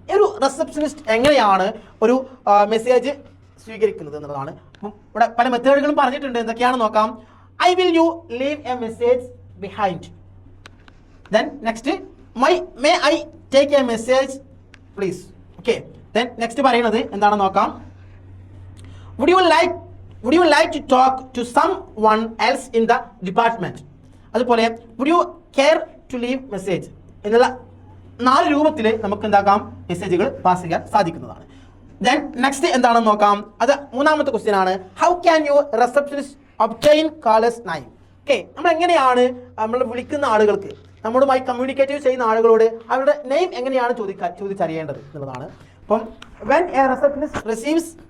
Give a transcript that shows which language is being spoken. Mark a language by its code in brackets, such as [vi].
[ml] ഒരു റിസപ്ഷനിസ്റ്റ് എങ്ങനെയാണ് ഒരു മെസ്സേജ് സ്വീകരിക്കുന്നത് എന്നുള്ളതാണ്. ഇവിടെ പല മെത്തേഡുകളും പറഞ്ഞിട്ടുണ്ട്, എന്തൊക്കെയാണ് നോക്കാം. [en] I will you leave a message behind. Then next may I take a message please. [ml] Okay, then next പറയുന്നത് എന്താണെന്ന് നോക്കാം. [en] Would you like to talk to someone else in the department? [ml] അതുപോലെ [en] would you care to leave message [ml] എന്നുള്ള 4 രൂപത്തിൽ നമുക്ക് എന്താക്കാം മെസ്സേജുകൾ pass ചെയ്യാൻ സാധിക്കുന്നതാണ്. [en] then next [ml] എന്താണെന്ന് നോക്കാം. അത് 3ാമത്തെ ക്വസ്റ്റ്യൻ ആണ്, [en] How can you receptionist obtain caller's name. [ml] Okay, നമ്മൾ എങ്ങനെയാണ് നമ്മൾ വിളിക്കുന്ന ആളുകൾക്ക്, നമ്മളുമായി കമ്മ്യൂണിക്കേറ്റ് ചെയ്യുന്ന ആളുകളോട് അവരുടെ നെയിം എങ്ങനെയാണ് ചോദിച്ചറിയേണ്ടത് എന്നുള്ളതാണ്. അപ്പം [en] when a receptionist receives